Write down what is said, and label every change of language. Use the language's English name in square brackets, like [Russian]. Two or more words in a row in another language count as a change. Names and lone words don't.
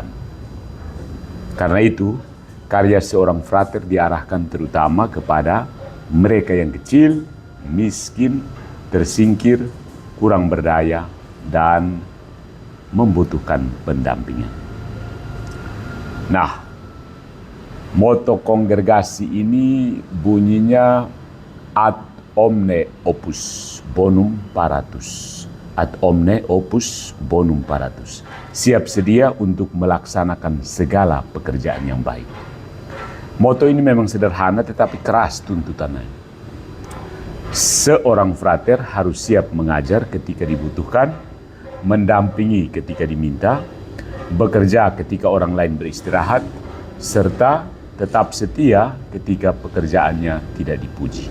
[Indonesian] Karena itu, karya seorang frater diarahkan terutama kepada mereka yang kecil, miskin, tersingkir, kurang berdaya, dan membutuhkan pendampingan. Nah, moto kongregasi ini bunyinya [Latin] ad omne opus bonum paratus. Ad omne opus bonum paratus. [Indonesian] Siap sedia untuk melaksanakan segala pekerjaan yang baik. Moto ini memang sederhana tetapi keras tuntutannya. Seorang frater harus siap mengajar ketika dibutuhkan, mendampingi ketika diminta, bekerja ketika orang lain beristirahat, serta tetap setia ketika pekerjaannya tidak dipuji.